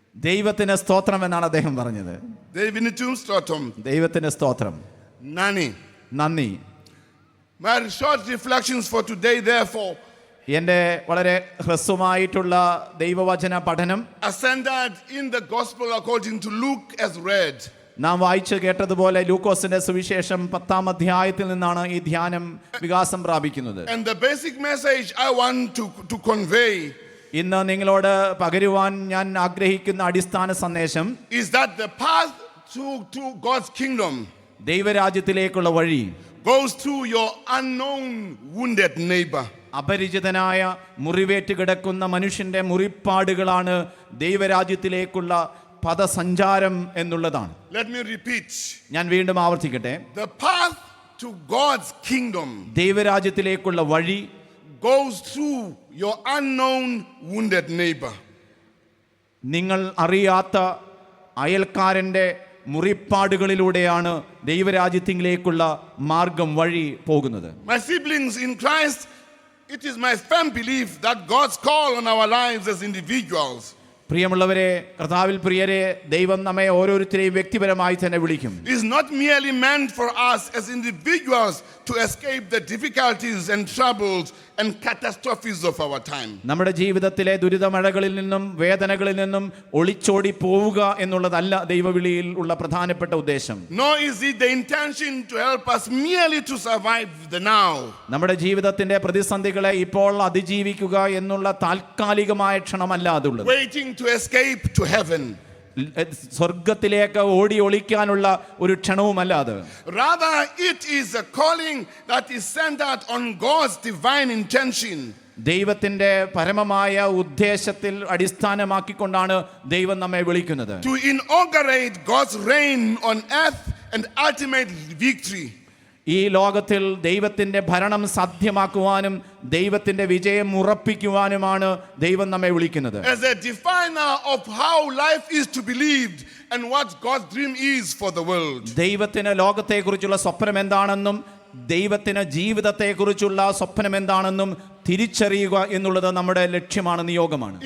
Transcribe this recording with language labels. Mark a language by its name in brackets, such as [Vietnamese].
[Malayalam] ദൈവത്തിന് സ്തോത്രം എന്നാണ് അദ്ദേഹം പറഞ്ഞത്. Daivitinum stratum. ദൈവത്തിന് സ്തോത്രം, Nani. നന്ദി. [English] My short reflections for today, therefore, [Malayalam] എൻ്റെ വളരെ ഹ്രസ്വമായിട്ടുള്ള ദൈവവചന പഠനം [English] are centered in the gospel according to Luke as read. [Malayalam] നാം വായിച്ചു കേട്ടതുപോലെ ലൂക്കോസിന്റെ സുവിശേഷം 10-ാം അധ്യായത്തിൽ നിന്നാണ് ഈ ധ്യാനം വികാസം പ്രാപിക്കുന്നത്. [English] And the basic message I want to convey [Malayalam] ഇന്ന് നിങ്ങളോട് പകരുവാൻ ഞാൻ ആഗ്രഹിക്കുന്ന അടിസ്ഥാന സന്ദേശം [English] is that the path to God's kingdom [Malayalam] ദൈവരാജ്യത്തിലേക്കുള്ള വഴി [English] goes through your unknown wounded neighbor. [Malayalam] അപരിചിതനായ മുറിവേറ്റ് കിടക്കുന്ന മനുഷ്യന്റെ മുറിപ്പാടുകളാണ് ദൈവരാജ്യത്തിലേക്കുള്ള പദസഞ്ചാരം എന്നുള്ളതാണ്. [English] Let me repeat. [Malayalam] ഞാൻ വീണ്ടും ആവർത്തിക്കട്ടെ. [English] The path to God's kingdom [Malayalam] ദൈവരാജ്യത്തിലേക്കുള്ള വഴി [English] goes through your unknown wounded neighbor. [Malayalam] നിങ്ങൾ അറിയാത്ത അയൽക്കാരൻ്റെ മുറിപ്പാടുകളിലൂടെയാണ് ദൈവരാജ്യത്തിലേക്കുള്ള മാർഗം വഴി പോകുന്നത്. [English] My siblings in Christ, it is my firm belief that God's call on our lives as individuals [Malayalam] പ്രിയമുള്ളവരെ, കർത്താവിൽ പ്രിയരെ, ദൈവം നമ്മെ ഓരോരുത്തരെയും വ്യക്തിപരമായി തന്നെ വിളിക്കും. [English] is not merely meant for us as individuals to escape the difficulties and troubles and catastrophes of our time. [Malayalam] നമ്മുടെ ജീവിതത്തിലെ ദുരിതമഴകളിൽ നിന്നും വേദനകളിൽ നിന്നും ഒളിച്ചോടി പോവുക എന്നുള്ളതല്ല ദൈവവിളിയിൽ ഉള്ള പ്രധാനപ്പെട്ട ഉദ്ദേശം. [English] Nor is it the intention to help us merely to survive the now. [Malayalam] നമ്മുടെ ജീവിതത്തിന്റെ പ്രതിസന്ധികളെ ഇപ്പോൾ അതിജീവിക്കുക എന്നുള്ള താൽക്കാലികമായ ക്ഷണമല്ല അതുള്ളത്. [English] Waiting to escape to heaven. [Malayalam] സ്വർഗത്തിലേക്ക് ഓടി ഒളിക്കാനുള്ള ഒരു ക്ഷണവുമല്ല അത്. [English] Rather, it is a calling that is centered on God's divine intention. [Malayalam] ദൈവത്തിന്റെ പരമമായ ഉദ്ദേശത്തിൽ അടിസ്ഥാനമാക്കിക്കൊണ്ടാണ് ദൈവം നമ്മെ വിളിക്കുന്നത്. [English] To inaugurate God's reign on earth and ultimate victory. [Malayalam] ഈ ലോകത്തിൽ ദൈവത്തിന്റെ ഭരണം സാധ്യമാക്കുവാനും ദൈവത്തിന്റെ വിജയം ഉറപ്പിക്കുവാനുമാണ് ദൈവം നമ്മെ വിളിക്കുന്നത്. [English] As a definer of how life is to be lived and what God's dream is for the world. [Malayalam] ദൈവത്തിന് ലോകത്തെക്കുറിച്ചുള്ള സ്വപ്നം എന്താണെന്നും ദൈവത്തിന് ജീവിതത്തെക്കുറിച്ചുള്ള സ്വപ്നം എന്താണെന്നും തിരിച്ചറിയുക എന്നുള്ളത് നമ്മുടെ ലക്ഷ്യമാണ്, നിയോഗമാണ്.